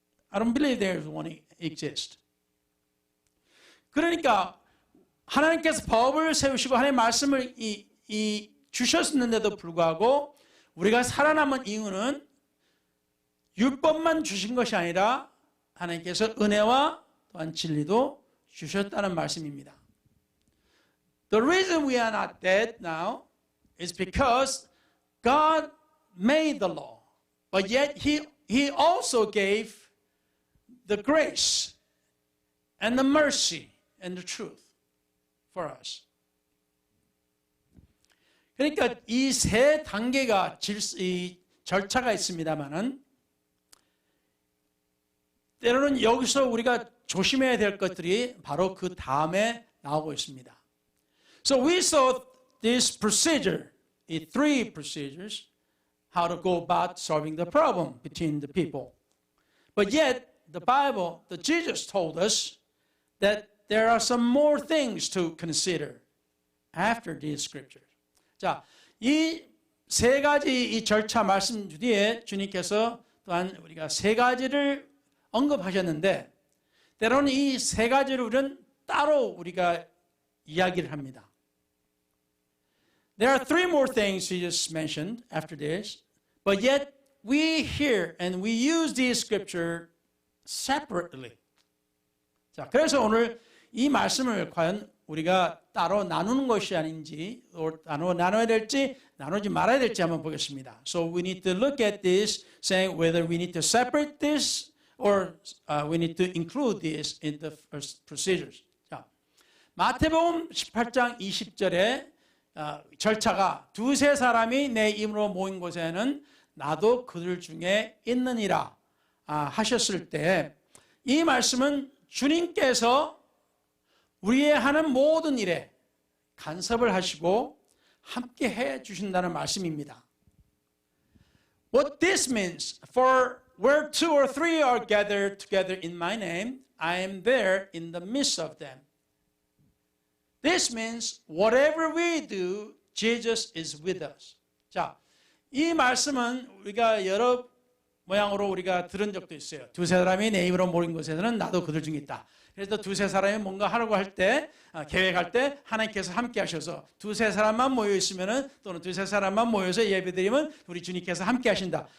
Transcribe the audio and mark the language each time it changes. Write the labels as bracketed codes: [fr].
[en] I don't believe there's one exist. [ko] 그러니까 하나님께서 법을 세우시고 하나님의 말씀을 주셨는데도 불구하고 우리가 살아남은 이유는 율법만 주신 것이 아니라 하나님께서 은혜와 또한 진리도 주셨다는 말씀입니다. [en] The reason we are not dead now is because God made the law, but yet He also gave the grace and the mercy and the truth for us. [ko] 그러니까 이 세 단계가 이 절차가 있습니다만은 때로는 여기서 우리가 조심해야 될 것들이 바로 그 다음에 나오고 있습니다. [en] So we saw this procedure, the three procedures, how to go about solving the problem between the people. But yet, the Bible, the Jesus told us that there are some more things to consider after these scriptures. [ko] 자, 이 세 가지 이 절차 말씀 뒤에 주님께서 또한 우리가 세 가지를 언급하셨는데 때로는 이 세 가지를 우리는 따로 우리가 이야기를 합니다. [en] There are three more things Jesus mentioned after this, but yet we hear and we use these scripture separately. [ko] 자, 그래서 오늘 이 말씀을 과연 우리가 따로 나누는 것이 아닌지, 나눠야 될지, 나누지 말아야 될지 한번 보겠습니다. [en] So we need to look at this, saying whether we need to separate this or we need to include this in the first procedures. [ko] 자, 마태복음 18장 20절에 절차가 두세 사람이 내 이름으로 모인 곳에는 나도 그들 중에 있느니라 하셨을 때 이 말씀은 주님께서 우리의 하는 모든 일에 간섭을 하시고 함께 해 주신다는 말씀입니다. [en] What this means, for where two or three are gathered together in my name, I am there in the midst of them. This means whatever we do, Jesus is with us. [ko] 자, 이 말씀은 우리가 여러 모양으로 우리가 들은 적도 있어요. 두세 사람이 내 입으로 모인 곳에서는 나도 그들 중에 있다. 그래서 두세 사람이 뭔가 하려고 할 때, 계획할 때 하나님께서 함께 하셔서 두세 사람만 모여 있으면은 또는 두세 사람만 모여서 예배드리면 우리 주님께서 함께 하신다.